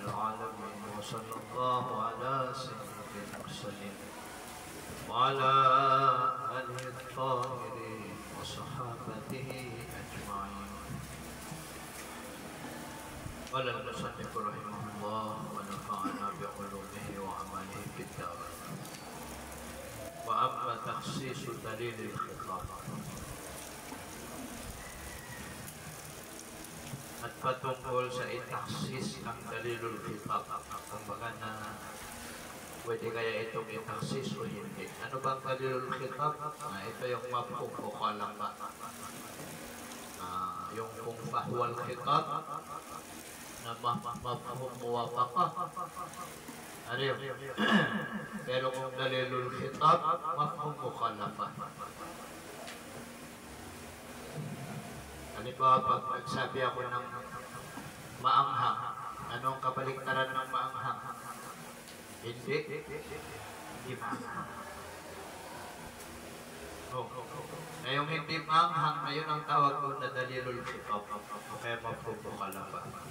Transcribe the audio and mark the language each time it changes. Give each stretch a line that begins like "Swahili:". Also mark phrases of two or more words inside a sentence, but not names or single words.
Arabic: العالمين وصلى الله على سيد المرسلين وعلى آله الطاهرين وصحابته أجمعين. قال المصنف رحمه الله ونفعنا بعلومه وعمله في الدارين. وأما تخصيص دليل الخطاب
Filipino: at patungkol sa itaksis ang
Arabic: دليل الخطاب,
Filipino: kumbaga na pwede kaya itong itaksis o hindi. Ano bang
Arabic: دليل الخطاب?
Filipino: Ito yung
Arabic: مفهوم المخالفة.
Filipino: Yung kung
Arabic: فحوى الخطاب
Filipino: na
Arabic: مفهوم الموافقة.
Filipino: Ano yun? Pero kung
Arabic: دليل الخطاب, مفهوم المخالفة.
Filipino: Halimbawa, pag nagsabi ako ng maanghang, anong kabaliktaran ng maanghang? Hindi maanghang. Ngayong hindi maanghang, ngayon ang tawag ko na
Arabic: دليل الخطاب,
Filipino: o kaya
Arabic: مفهوم المخالفة.